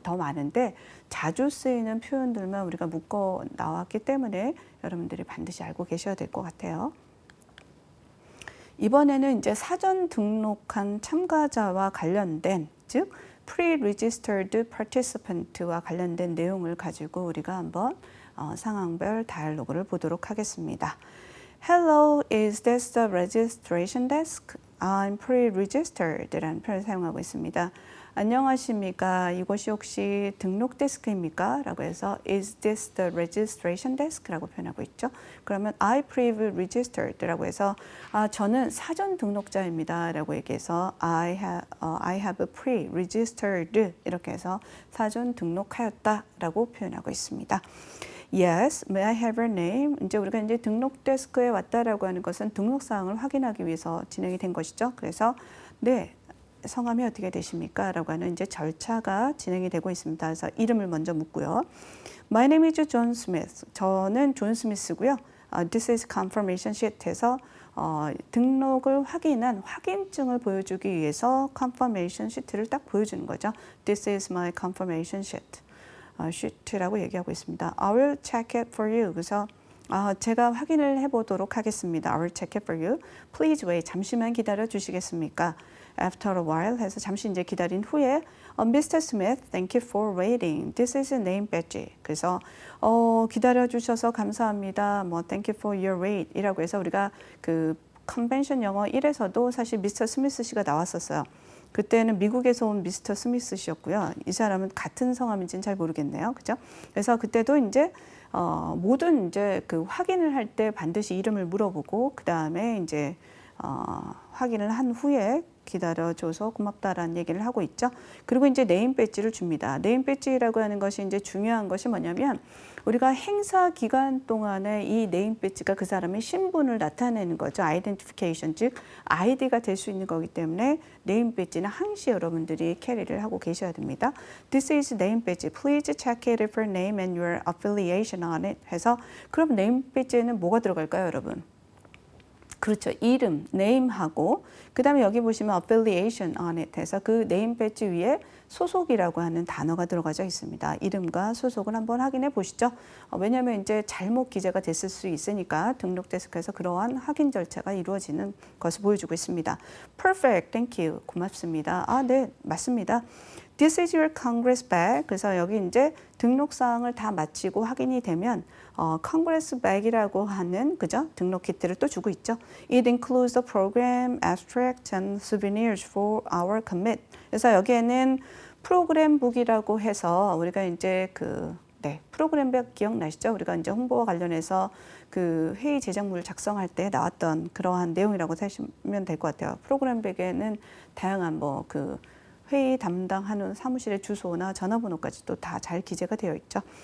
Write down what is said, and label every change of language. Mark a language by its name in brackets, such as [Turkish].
[Korean] 더 많은데 자주 쓰이는 표현들만 우리가 묶어 나왔기 때문에 여러분들이 반드시 알고 계셔야 될 것 같아요. 이번에는 이제 사전 등록한 참가자와 관련된, 즉 pre-registered participant와 관련된 내용을 가지고 우리가 한번 상황별 다이얼로그를 보도록 하겠습니다. [English] Hello, is this the registration desk? I'm pre-registered [Korean] 라는 표현을 사용하고 있습니다. 안녕하십니까? 이곳이 혹시 등록 데스크입니까? 라고 해서 [English] Is this the registration desk? [Korean] 라고 표현하고 있죠. 그러면 [English] I pre-registered [Korean] 라고 해서 저는 사전 등록자입니다. 라고 얘기해서 [English] I have pre-registered [Korean] 이렇게 해서 사전 등록하였다 라고 표현하고 있습니다. [English] Yes, may I have your name? [Korean] 이제 우리가 이제 등록 데스크에 왔다라고 하는 것은 등록 사항을 확인하기 위해서 진행이 된 것이죠. 그래서 네, 성함이 어떻게 되십니까? 라고 하는 이제 절차가 진행이 되고 있습니다. 그래서 이름을 먼저 묻고요. [English] My name is John Smith. [Korean] 저는 존 스미스고요. [English] This is confirmation sheet [Korean] 에서 등록을 확인한 확인증을 보여주기 위해서 confirmation sheet를 딱 보여주는 거죠. [English] This is my confirmation sheet. [Korean] sheet라고 얘기하고 있습니다. [English] I will check it for you. [Korean] 그래서 제가 확인을 해보도록 하겠습니다. [English] I will check it for you. Please wait. [Korean] 잠시만 기다려 주시겠습니까? [English] After a while [Korean] 해서 잠시 이제 기다린 후에 Mr. [English] Smith, thank you for waiting. This is a name badge. [Korean] 그래서 기다려 주셔서 감사합니다. 뭐 [English] thank you for your wait [Korean] 이라고 해서 우리가 그 컨벤션 영어 1에서도 사실 미스터 스미스 씨가 나왔었어요. 그때는 미국에서 온 미스터 스미스 씨였고요. 이 사람은 같은 성함인지는 잘 모르겠네요. 그죠? 그래서 그때도 이제 모든 이제 그 확인을 할 때 반드시 이름을 물어보고 그 다음에 이제 확인을 한 후에 기다려줘서 고맙다라는 얘기를 하고 있죠. 그리고 이제 네임 배지를 줍니다. 네임 배지라고 하는 것이 이제 중요한 것이 뭐냐면 우리가 행사 기간 동안에 이 네임 배지가 그 사람의 신분을 나타내는 거죠. 아이덴티피케이션, 즉 아이디가 될 수 있는 거기 때문에 네임 배지는 항시 여러분들이 캐리를 하고 계셔야 됩니다. [English] This is name badge. Please check it for name and your affiliation on it. [Korean] 해서 그럼 네임 배지에는 뭐가 들어갈까요, 여러분? 그렇죠. 이름, name하고 그 다음에 여기 보시면 [English] affiliation on it [Korean] 해서 그 네임 배지 위에 소속이라고 하는 단어가 들어가져 있습니다. 이름과 소속을 한번 확인해 보시죠. 왜냐하면 이제 잘못 기재가 됐을 수 있으니까 등록 데스크에서 그러한 확인 절차가 이루어지는 것을 보여주고 있습니다. [English] Perfect, thank you. [Korean] 고맙습니다. 네, 맞습니다. [English] This is your Congress bag. [Korean] 그래서 여기 이제 등록 사항을 다 마치고 확인이 되면 Congress bag이라고 하는 그죠? 등록 키트를 또 주고 있죠. [English] It includes the program, abstract, and souvenirs for our commit. [Korean] 그래서 여기에는 프로그램북이라고 해서 우리가 이제 프로그램북 기억나시죠? 우리가 이제 홍보와 관련해서 그 회의 제작물을 작성할 때 나왔던 그러한 내용이라고 하시면 될 것 같아요. 프로그램북에는 다양한 회의 담당하는 사무실의 주소나 전화번호까지도 다 잘 기재가 되어 있죠.